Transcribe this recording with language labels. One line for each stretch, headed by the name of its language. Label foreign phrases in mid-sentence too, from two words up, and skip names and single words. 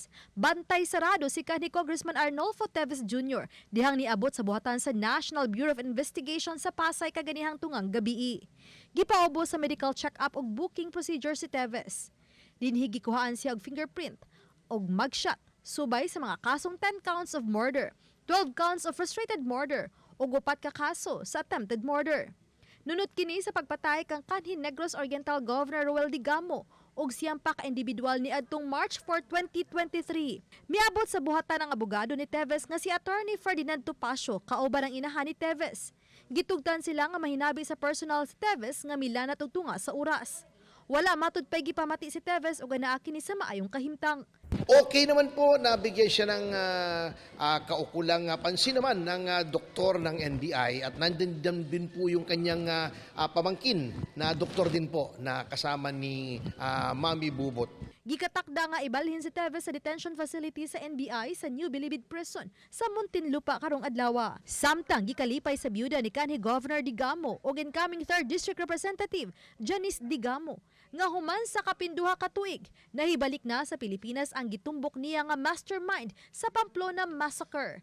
Cebuano: Bantay sarado si kanhi Congressman Arnolfo Teves Jr. dihang niabot sa buhatan sa National Bureau of Investigation sa Pasay kaganihang tungang gabii. Gipaobo sa
English: medical check-up
Cebuano: ug
English: booking procedure
Cebuano: si Teves. Dinhi gikuhaan siya og fingerprint ug mugshot subay sa mga kasong
English: 10 counts of murder, 12 counts of frustrated murder
Cebuano: ug 4 ka kaso sa
English: attempted murder.
Cebuano: Nunot kini sa pagpatay kang kanhi Negros Oriental Governor Roel Digamo ug siyang pa ka-individual ni adtong March 4, 2023. Miabot sa buhatan ang abogado ni Teves nga si Attorney Ferdinand Topacio, kauban ang inahan ni Teves. Gitugtan sila nga mahinabi sa personal si Teves nga milanat og tunga sa oras. Wala matud pay gipamati si Teves ug anaa kini sa maayong kahimtang.
Filipino: Okay naman po, nabigyan siya ng kaukulang pansin naman ng doktor ng NBI at nandun din po yung kanyang pamangkin na doktor din po na kasama ni Mami Bubot.
Cebuano: Gikatakda nga ibalhin si Teves sa detention facility sa NBI sa New Bilibid Prison sa Muntinlupa karong adlaw. Samtang gikalipay sa byuda ni kanhi Governor Digamo ug
English: incoming 3rd District Representative
Cebuano: Janice Digamo nga human sa kapinduha ka tuig nahibalik na sa Pilipinas ang gitumbok niya nga mastermind sa Pamplona Massacre.